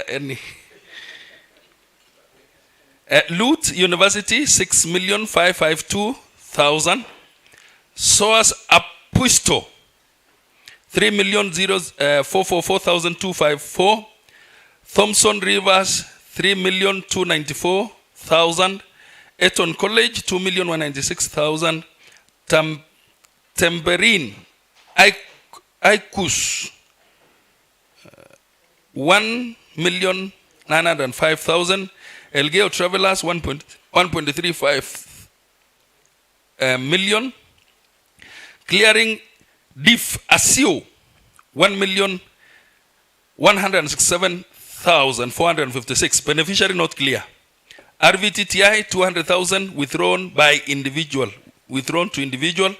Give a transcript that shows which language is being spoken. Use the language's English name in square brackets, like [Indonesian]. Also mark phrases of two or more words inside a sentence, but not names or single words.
[English] Any. Lut University, 6,552,000. SOAS Apuisto, 3,444,254. Thompson Rivers, 3,294,000. Eton College, 2,196,000. Tamberine Aikus, 1,905,000. Elgeo Travelers, 1.35 million. Clearing Diff Asio, 1,167,456. Beneficiary not clear. RVTTI, 200,000 withdrawn to individual.